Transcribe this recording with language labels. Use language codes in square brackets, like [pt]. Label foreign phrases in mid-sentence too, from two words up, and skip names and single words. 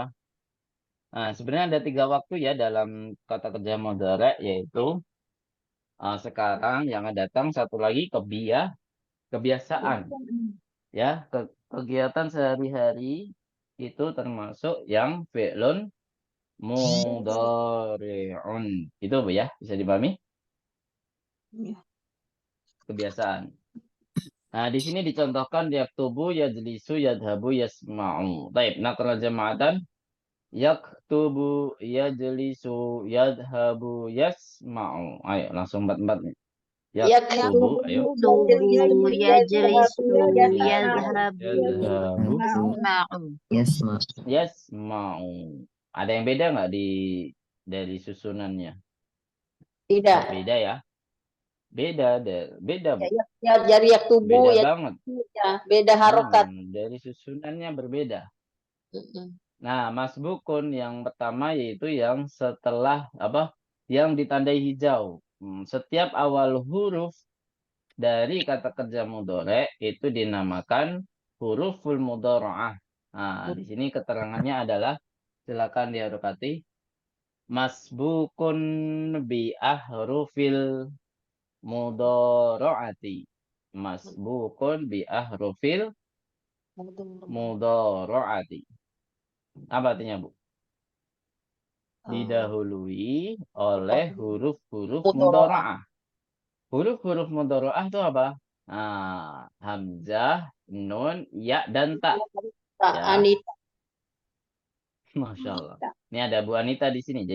[id] Nah, sebenarnya ada 3 waktu ya dalam kata kerja modern, yaitu sekarang yang akan datang, satu lagi kebiasaan ya, kegiatan sehari-hari itu termasuk yang [ar] فعل مضارع. [id] Itu, Bu ya, bisa dipahami? Ya. Kebiasaan. Nah, di sini dicontohkan [ar] يكتب، يجلس، يذهب، يسمع. بايك، نقرأ جماعة يكتب، يجلس، يذهب، يسمع. [id] Ayo langsung empat-empat nih. [ar] Yaktubu, ayo. تبو يجلس yadhab. Yadhabu, yasma'u. Yasma. yasma'u. [id] Ada yang beda nggak dari susunannya? Tidak. Beda ya? Beda, beda, Bu. Ya, jari yak tubuh Beda ya, banget. ya, beda harokat. Dari susunannya berbeda. Mm-mm. Nah, masbukun yang pertama yaitu yang setelah apa? Yang ditandai hijau. Setiap awal huruf dari kata kerja mudhari itu dinamakan [ar] حروف المضارعة. [id] Nah, di sini keterangannya adalah silakan diharokati. [ar] مسبوق بأحرف المضارعة. مسبوق بأحرف المضارعة. [id] Apa artinya, Bu? Didahului oleh huruf-huruf mudhara'ah. Huruf-huruf mudhara'ah itu apa? Nah, hamzah, nun, ya, dan ta. Ya. Anita. [ar] ما شاء الله. [id] Ini ada Bu Anita di sini.